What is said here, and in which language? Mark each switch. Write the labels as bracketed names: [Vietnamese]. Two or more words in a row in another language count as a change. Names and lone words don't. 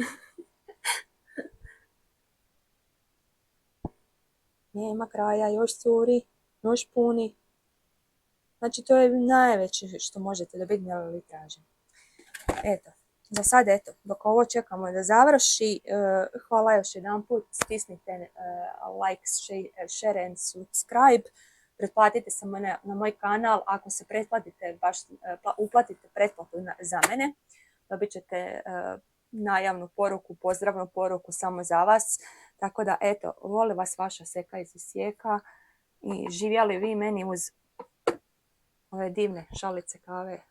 [Croatian] Nema kraja, još curi, još puni. Znači to je najveće što možete dobiti mililitraže. Eto, za sad eto, dok ovo čekamo da završi, hvala još jedan put, stisnite [English] like, share and subscribe. [Croatian] Pretplatite se na moj kanal, ako se pretplatite, uplatite pretplatu za mene, dobit ćete najavnu poruku, pozdravnu poruku samo za vas. Tako da eto, voli vas vaša Seka iz Osijeka i živjeli vi meni uz ove divne šalice kave.